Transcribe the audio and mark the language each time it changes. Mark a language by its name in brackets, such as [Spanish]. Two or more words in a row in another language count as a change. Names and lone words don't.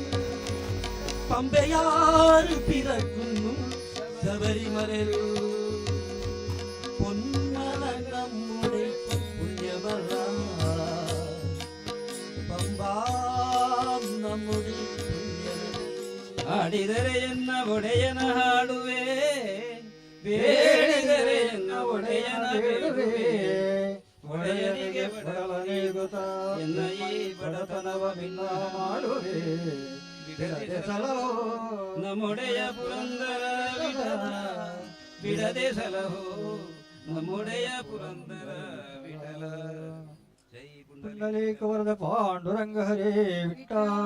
[Malayalam] പമ്പയാറ് പിറക്കുന്നു ശബരിമലയിൽ പൊന്മല നമ്മുടെ പുണ്യമല പമ്പ നമ്മുടെ പുണ്യനദി [Kannada] ಹಾಡಿದರೆ ಎನ್ನ ಒಡೆಯನ ಹಾಡುವೆ ಬೇಡಿದರೆ ಎನ್ನ ಒಡೆಯನ ಬೇಡುವೆ ಒಡೆಯನಿಗೆ ಬಡವನೇಗುತ್ತ ಎನ್ನ ಈ ಬಡತನವ ಭಿನ್ನ ಮಾಡುವೆ ಬಿಡದೆ ಸಲಹೋ ನಮ್ಮೊಡೆಯ ಪುರಂದರ ವಿಠಲ ಬಿಡದೆ ಸಲಹೋ ನಮ್ಮೊಡೆಯ ಪುರಂದರ ವಿಠಲ ಜೈ ಪುಂಡಲೀಕ ವರದ ಪಾಂಡುರಂಗ ಹರೇ ವಿಠಲ